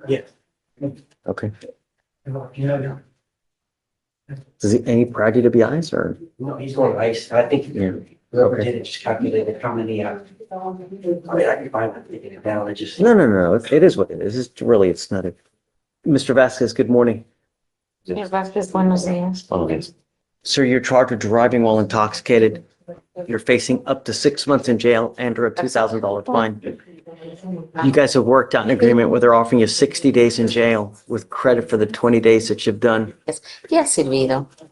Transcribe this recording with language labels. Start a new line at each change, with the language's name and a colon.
English: Yeah. Okay. Does he, any prior DWIs or? No, he's going to ICE. I think Yeah. whoever did it just calculated how many, I mean, I can find it, taking it down. It just. No. It is what it is. It's really, it's not a. Mr. Vasquez, good morning.
Spanish: Señor Vázquez, buenos días.
English: Sir, you're charged with driving while intoxicated. You're facing up to 6 months in jail and or a $2,000 fine. You guys have worked out an agreement where they're offering you 60 days in jail with credit for the 20 days that you've done.
Spanish: Ya ha servido.